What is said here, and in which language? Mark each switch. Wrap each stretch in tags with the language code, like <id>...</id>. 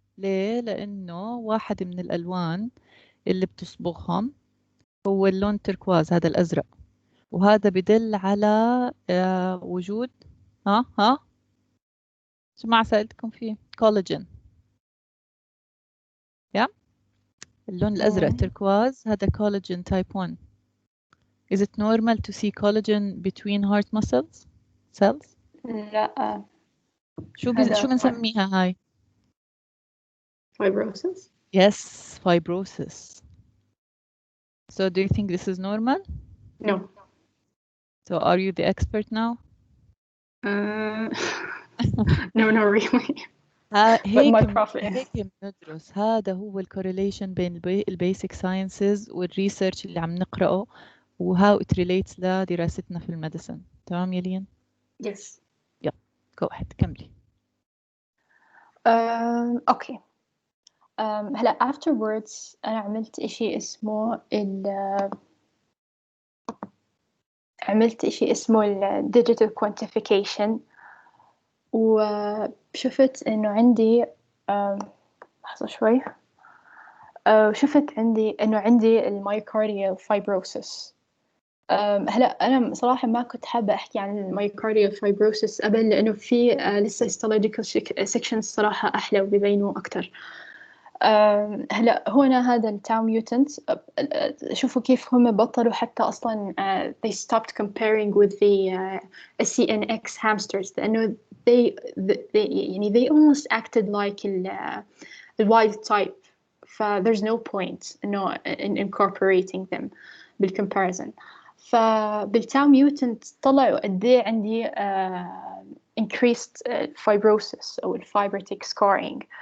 <ar>ليه؟ لأنه واحد من الألوان اللي بتصبغهم هو اللون تركواز، هذا الأزرق، وهذا بدل على وجود شو ما سألتكم فيه كولاجين. يا اللون الأزرق تركواز هذا كولاجين type 1.</ar> <en>Is it normal to see collagen between heart muscles cells؟</en> <ar>لا. شو بنسميها هاي؟</ar> <en>fibrosis. Yes, fibrosis. So do you think this is normal? No. So are you the expert now? No, not really.</en> <ar>هيك بندرس، هذا هو الكورليشن بين البيسك ساينسز والريسيرش اللي عم نقرأه وهاو</ar> <en>it relates</en> <ar>لدراستنا في الميديسن. تمام يلين؟</ar> <en>Yes.</en> <ar>يلا</ar> <en>go ahead</en> <ar>كملي.</ar> <en>Okay.</en> <ar>هلا</ar> <en>afterwards</en> <ar>انا عملت اشي اسمه ال digital quantification، وشفت انه عندي لحظة شوي. شفت انه عندي المايوكارديال فايبروسيس. هلا انا صراحه ما كنت حابه احكي عن المايوكارديال فايبروسيس قبل، لانه في لسه histological sections صراحه احلى وبيبينوا اكثر. هلا هنا هذا التاو ميوتنت، شوفوا كيف هم بطلوا حتى اصلا</ar> <en>they stopped comparing with the CNX hamsters،</en> <ar>لانه</ar> <en>they</en> <ar>يعني they almost acted like the wild type.</ar> <en>there's no point in incorporating them بالcomparison.</en> <ar>فبالتاو ميوتنت طلعوا قد ايه عندي</ar> <en>increased fibrosis</en> <ar>او</ar> <en>fibrotic scarring.</en>